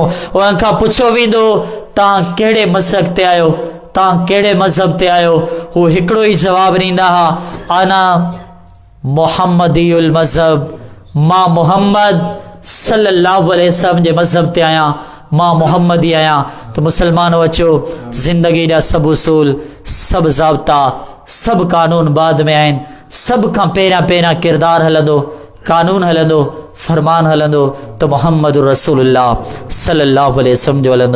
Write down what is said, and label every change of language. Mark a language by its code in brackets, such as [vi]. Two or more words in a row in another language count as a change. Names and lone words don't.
[sd] उन्हनि खां पुछो वेंदो तव्हां कहिड़े मसलक ते आहियो, तव्हां कहिड़े मज़हब ते आहियो, हू हिकिड़ो ई जवाबु ॾींदा हुआ, [ar] أنا محمدي المذهب, [sd] मां मुहम्मद [ar] صلى الله عليه وسلم [sd] जे मज़हब ते आहियां, मां मुहम्मदी आहियां। तो मुसलमानो अचो, ज़िंदगी जा सभु उसूल, सभु ज़ाब्ता, सभु कानून बाद में आहिनि। सभु खां पहिरियां किरदारु हलंदो, कानून हलंदो, फरमान हलंदो तो मोहम्मद रसूलुल्लाह [ar] صلى الله عليه وسلم [sd] जो हलंदो।